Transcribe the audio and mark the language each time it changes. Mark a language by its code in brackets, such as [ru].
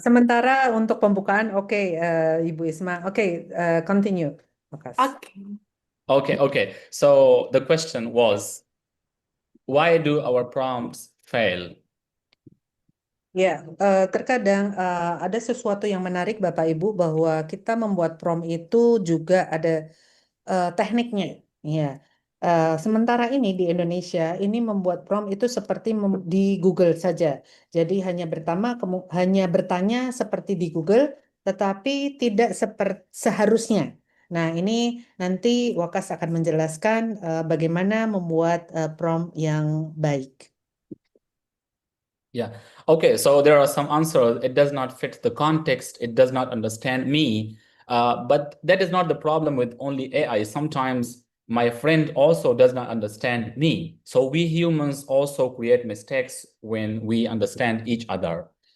[id] sementara untuk pembukaan, oke, Ibu Isma. [en] Oke, continue. Makas. Okay. So the question was, why do our prompts fail? [id] Ya, terkadang ada sesuatu yang menarik Bapak Ibu bahwa kita membuat prompt itu juga ada tekniknya. Ya, sementara ini di Indonesia ini membuat prompt itu seperti di Google saja. Jadi hanya bertanya seperti di Google, tetapi tidak seharusnya. Nah, ini nanti Wakas akan menjelaskan bagaimana membuat prompt yang baik. [en] Yeah. Okay. So there are some answers. It does not fit the context. It does not understand me. But that is not the problem with only AI. Sometimes my friend also does not understand me. So we humans also create mistakes when we understand each other.